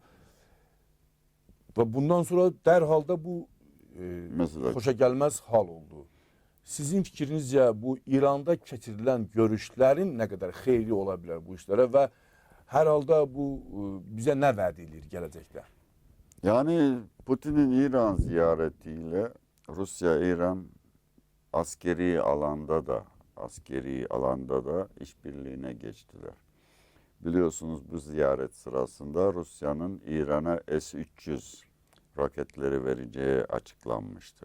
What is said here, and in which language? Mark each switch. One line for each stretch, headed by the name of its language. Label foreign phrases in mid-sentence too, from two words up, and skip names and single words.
Azerbaijani: Və bundan sonra dərhal da bu xoşa gəlməz hal oldu. Sizin fikrinizcə bu İranda keçirilən görüşlərin nə qədər xeyri ola bilər bu işlərə və hər halda bu bizə nə vəd edir gələcəkdə?
Turkish: Yani Putin'in İran ziyaretiyle Rusya-İran askeri alanda da işbirliğine geçtiler. Biliyorsunuz bu ziyaret sırasında Rusya'nın İran'a S-300 roketleri vereceği açıklanmıştı.